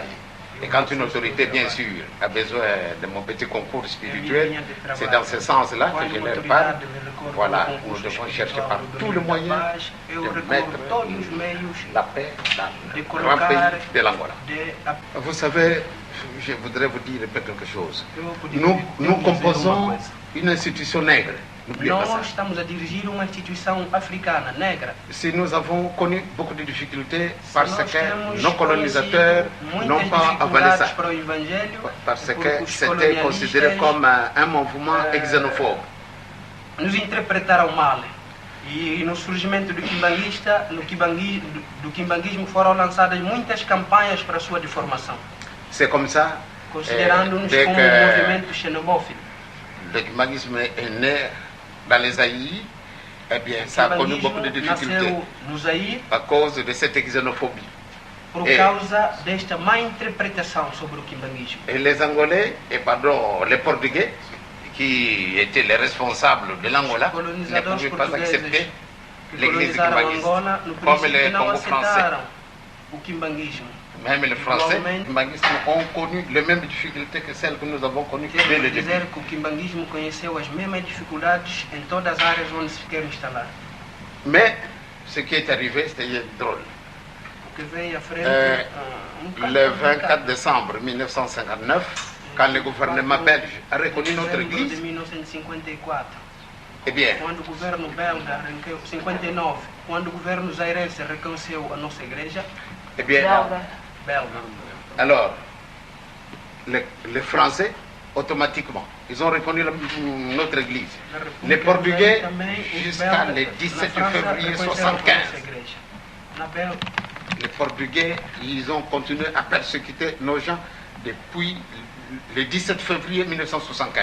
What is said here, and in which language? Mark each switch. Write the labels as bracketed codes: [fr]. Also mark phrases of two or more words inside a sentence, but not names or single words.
[fr] Et quand une autorité, bien sûr, a besoin de mon petit concours spirituel, c'est dans ce sens-là que je leur parle. Voilà, nous devons chercher par tous les moyens de mettre la paix dans le grand pays de l'Angola. Vous savez, je voudrais vous dire quelque chose. Nous composons une institution nègre. [pt] Nós estamos a dirigir uma instituição africana, negra. [fr] Si nous avons connu beaucoup de difficultés parce que nos colonisateurs n'ont pas avalé ça, parce que c'était considéré comme un mouvement xénophobe. [pt] Nos interpretaram mal. E no surgimento do quimbanguismo foram lançadas muitas campanhas para a sua deformação. [fr] C'est comme ça, [pt] considerando-nos como um movimento xenofóbico. [fr] Le quimbanguisme est né dans les Aïs, eh bien, ça a connu beaucoup de difficultés à cause de cette xénophobie. [pt] Por causa desta má interpretação sobre o quimbanguismo. [fr] Et les Angolais, et pardon, les Portugais, qui étaient les responsables de l'Angola, ne pouvaient pas accepter l'église quimbanguiste, comme les Congo français. Même les Français quimbanguistes ont connu les mêmes difficultés que celles que nous avons connues dès le début. [pt] Dizer que o quimbanguismo conheceu as mesmas dificuldades em todas as áreas onde se quer instalar. [fr] Mais ce qui est arrivé, c'était drôle. Le 24 décembre 1959, quand le gouvernement belge a reconnu notre église, eh bien, [pt] quando o governo belga, 59, quando o governo zairense reconheceu a nossa igreja, [fr] eh bien, alors, les Français, automatiquement, ils ont reconnu notre église. Les Portugais, jusqu'à le 17 février 1975. Les Portugais, ils ont continué à persécuter nos gens depuis le 17 février 1975.